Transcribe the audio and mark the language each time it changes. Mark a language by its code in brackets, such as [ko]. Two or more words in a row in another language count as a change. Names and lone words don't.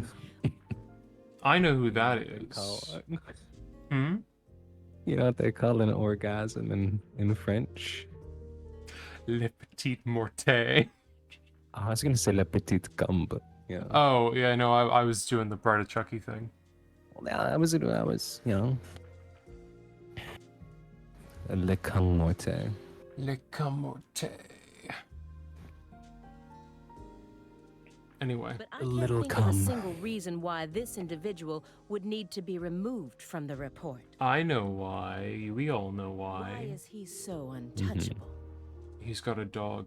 [en] I know who that is. Hmm? You know what they call an orgasm in French? [fr] Le petit morte. [en] I was gonna say [fr] le petit [en] cum, but yeah. Oh, yeah, no, I was doing the Bride of Chucky thing. Well, I was, you know, [fr] le cum morte. Le cum morte. Anyway. [en] But I A can't little think of a cum. single reason why this individual would need to be removed from the report. I know why. We all know Why why. is he so untouchable? He's got a dog.